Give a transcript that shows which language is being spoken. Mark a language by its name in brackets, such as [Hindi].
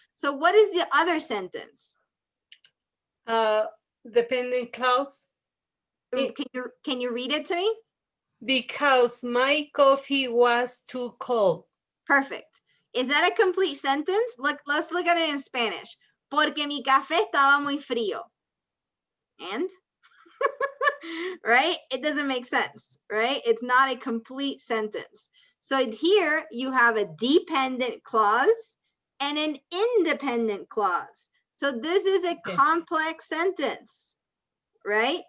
[English] So what is the other sentence? Dependent clause. Can you read it to me? Because my coffee was too cold. Perfect. Is that a complete sentence? Let's look at it in Spanish. [Spanish] Porque mi café estaba muy frío. [English] And? Right? It doesn't make sense, right? It's not a complete sentence. So here you have a dependent clause and an independent clause. So this is a complex sentence, right?